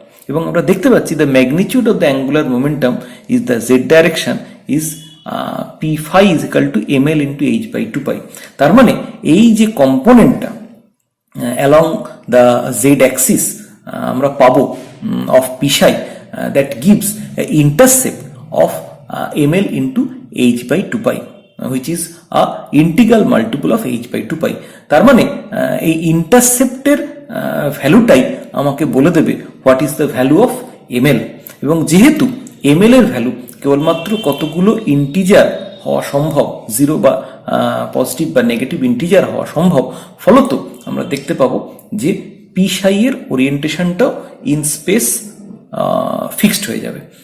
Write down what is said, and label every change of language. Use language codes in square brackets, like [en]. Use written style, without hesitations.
[bn] এবং আমরা দেখতে পাচ্ছি [en] The magnitude of the angular momentum is the Z direction is p5 is equal to ml into h/2π। [bn] তার মানে এই যে [en] কম্পোনেন্টটা along the Z axis [bn] আমরা পাবো [en] Of p psi that gives intercept of ml into h/2 pi, which is a integral multiple of h/2 pi। [bn] তার মানে এই ইন্টারসেপ্টের ভ্যালুটাই আমাকে বলে দেবে [en] what is the value of ml, [bn] এবং যেহেতু ml এর ভ্যালু কেবলমাত্র কতগুলো ইন্টিজার হওয়া সম্ভব, জিরো বা পজিটিভ বা নেগেটিভ ইন্টিজার হওয়া সম্ভব, ফলত আমরা দেখতে পাবো যে পি সাই এর ওরিয়েন্টেশনটাও [en] in space [bn] ফিক্সড হয়ে যাবে।